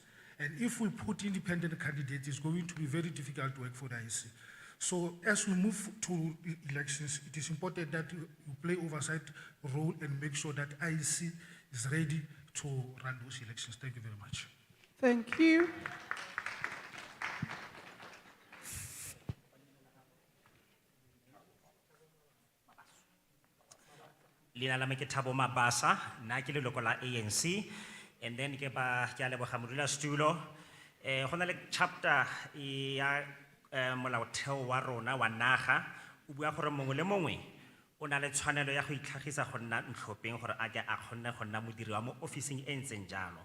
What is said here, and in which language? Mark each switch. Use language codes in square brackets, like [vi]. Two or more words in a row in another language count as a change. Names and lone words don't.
[en] And if we put independent candidates, it's going to be very difficult to work for the IEC. So as we move to elections, it is important that you play oversight role and make sure that IEC is ready to run those elections. Thank you very much. Thank you. [tn] Leina la me ke Thabo Mabasa, nna ke leloko la ANC, [en] and then [tn] ke a leboga modulasetulo. Go na le chapter ya molaotheo wa rona wa naga o bua gore mongwe le mongwe o na le tshwanelo ya go itlhagisa go nna ntlhopheng gore a ke a kgonne go nna modiri wa mo officing e ntseng jalo.